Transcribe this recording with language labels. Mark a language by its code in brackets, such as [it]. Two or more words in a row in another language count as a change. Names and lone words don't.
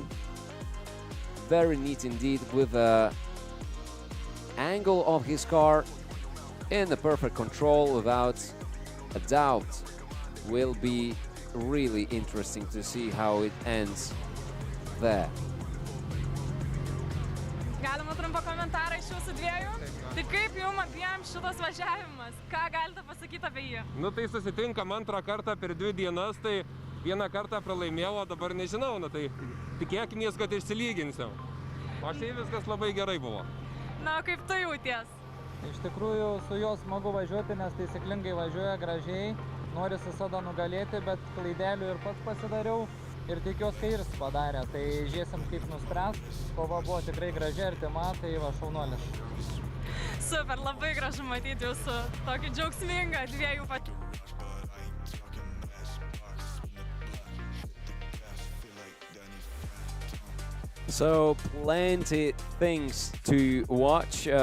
[en] Very neat indeed, with the angle of his car in the perfect control without a doubt. Will be really interesting to see how it ends there. [lt] Galima trumpą komentarą iš jūsų dviejų. Tai kaip jums abiem šitas važiavimas? Ką galite pasakyti apie jį? Nu tai susitinkam antrą kartą per 2 dienas, tai vieną kartą pralaimėjau, dabar nežinau, nu tai tikėkimės, kad išsilyginsim. O šiaip viskas labai gerai buvo. Na, kaip tu jauties? Iš tikrųjų, su juo smagu važiuoti, nes taisyklingai važiuoja gražiai. Norisi visada nugalėti, bet klaidelių ir pats pasidariau. Ir tikiuosi, kai ir padarė. Tai žiūrėsim, kaip nuspręs. Kova buvo tikrai graži, artima, tai va šaunuolis. Super, labai gražu matyti jūsų tokį džiaugsmingą dviejų pat. [en] So plenty things to watch.